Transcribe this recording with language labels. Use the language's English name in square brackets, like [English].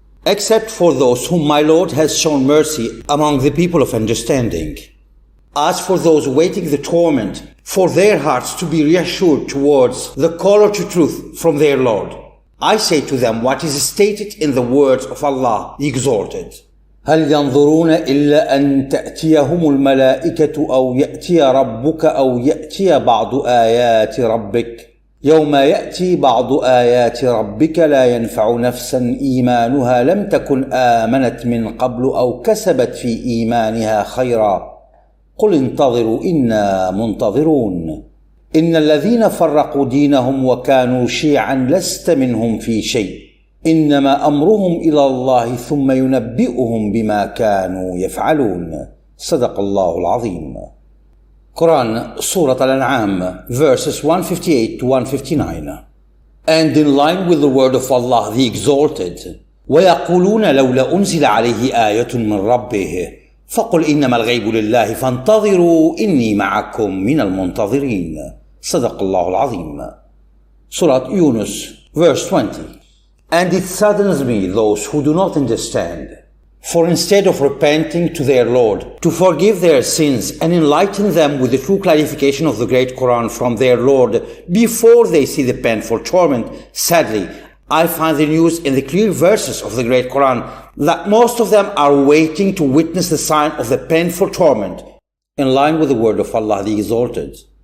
[English] Except for those whom my Lord has shown mercy among the people of understanding. As for those waiting the torment, for their hearts to be reassured towards the caller to truth from their Lord, I say to them what is stated in the words of Allah the Exalted. [Arabic] هل ينظرون إلا أن تأتيهم الملائكة أو يأتي ربك أو يأتي بعض آيات ربك يوم يأتي بعض آيات ربك لا ينفع نفسا إيمانها لم تكن آمنت من قبل أو كسبت في إيمانها خيرا قل انتظروا إنا منتظرون إن الذين فرقوا دينهم وكانوا شيعا لست منهم في شيء إنما أمرهم إلى الله ثم ينبئهم بما كانوا يفعلون صدق الله العظيم. [English] Quran, Surah Al-An'am, verses 158 to 159. And in line with the word of Allah the Exalted, [Arabic] وَيَقُولُونَ لَوْلَا أُنزِلَ عَلَيْهِ آيَةٌ مِّن رَبِّهِ فَقُلْ إِنَّمَا الْغَيْبُ لِلَّهِ فَانْتَظِرُوا إِنِّي مَعَكُمْ مِنَ الْمُنْتَظِرِينَ صدق الله العظيم. [English] Surah Yunus, verse 20. And it saddens me those who do not understand. For instead of repenting to their Lord, to forgive their sins and enlighten them with the true clarification of the great Quran from their Lord before they see the painful torment, sadly, I find the news in the clear verses of the great Quran that most of them are waiting to witness the sign of the painful torment, in line with the word of Allah the Exalted.